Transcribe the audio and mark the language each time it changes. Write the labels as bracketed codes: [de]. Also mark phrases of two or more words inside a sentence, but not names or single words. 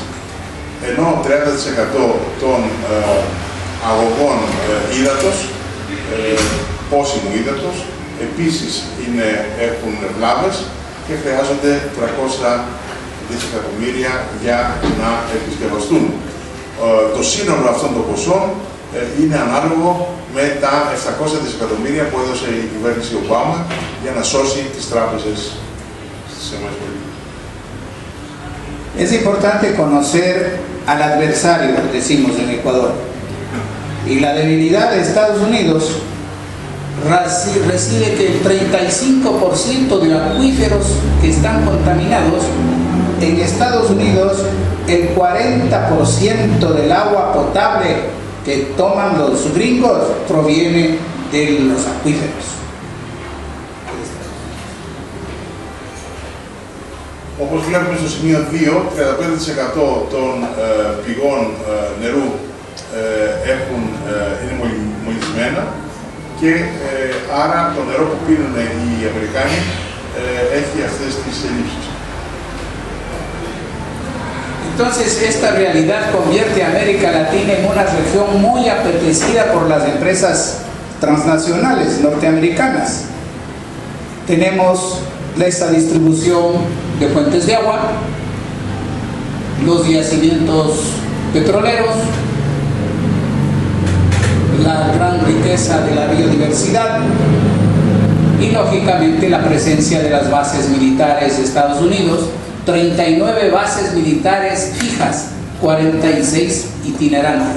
[el] Ενώ 30% των αγωγών ύδατος, πόσιμου ύδατος, επίσης έχουν βλάβες και χρειάζονται 300 δισεκατομμύρια για να επισκευαστούν. Το σύνολο αυτών των ποσών είναι ανάλογο με τα 700 δισεκατομμύρια που έδωσε η κυβέρνηση Ομπάμα για να σώσει τις τράπεζες στις ΗΠΑ. [es] Es importante conocer al adversario, decimos en Ecuador. Y la debilidad de Estados Unidos reside que el 35% de acuíferos que están contaminados, en Estados Unidos el 40% del agua potable que toman los gringos proviene de los acuíferos. [el] Όπως βλέπουμε στο σημείο 2, 35% των πηγών νερού είναι μολυσμένα και άρα το νερό που πίνουν οι Αμερικάνοι έχει αυτές τις ελλείψεις. [es] Entonces, esta realidad convierte a América Latina en una región muy apetecida por las empresas transnacionales norteamericanas. Tenemos esta distribución de fuentes de agua, los yacimientos petroleros, la gran riqueza de la biodiversidad y lógicamente la presencia de las bases militares de Estados Unidos, 39 bases militares fijas, 46 itinerantes.